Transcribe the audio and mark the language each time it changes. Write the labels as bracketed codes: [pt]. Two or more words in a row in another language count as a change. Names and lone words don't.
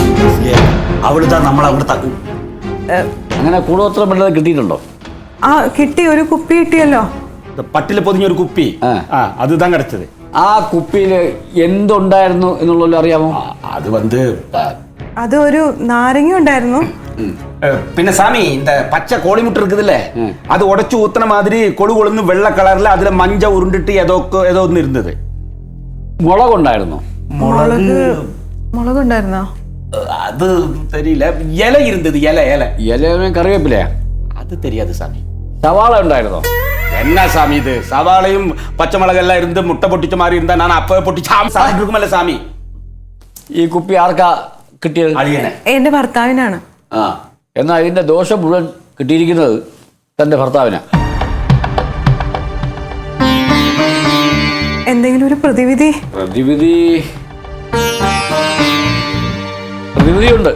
[ml] അങ്ങനെ കൂടോത്രം വല്ലതും കിട്ടിയിട്ടുണ്ടോ? കിട്ടി, ഒരു കുപ്പി കിട്ടിയല്ലോ. പട്ടില് പൊതിഞ്ഞൊരു കുപ്പി, [ta] அது தான் கிடைச்சது. [ml] ആ കുപ്പിയിൽ എന്തുണ്ടായിരുന്നു എന്നുള്ളത് അറിയാമോ? അത് ഒരു നാരങ്ങ ഉണ്ടായിരുന്നു. പിന്നെ സാമി, [ta] இந்த பச்சை கோழிமுட்டை இருக்குதுல்ல, அது உடைச்சு ஊத்துன மாதிரி கொழு கொழுன்னு வெள்ளை கலர்ல அதுல மஞ்ச உருண்டுட்டு ஏதோ ஒன்னு இருந்தது. [ml] മുളകുണ്ടായിരുന്നോ? മുളകുണ്ടായിരുന്നോ? [ta] அது தெரியல. இலை இருந்தது. இலை [ml] കറിവേപ്പിലയാ? [ta] அது தெரியாது சாமி. [ml] സവാള ഉണ്ടായിരുന്നോ? [ta] என்ன சாமி இது? சவாளையும் பச்சை மிளகெல்லாம் இருந்து முட்டை பொட்டிச்ச மாதிரி இருந்தா நான் அப்பவே பொட்டி சாப்பிட்டு இருக்குமல்ல சாமി. [ml] ഈ കുപ്പി ആർക്കാ കിട്ടിയത്? എന്റെ ഭർത്താവിനാണ്. എന്നാൽ ഇതിന്റെ ദോഷം മുഴുവൻ കിട്ടിയിരിക്കുന്നത് തന്റെ ഭർത്താവിനാ. എന്തെങ്കിലും ഒരു പ്രതിവിധി? പ്രതിവിധിയുണ്ട്.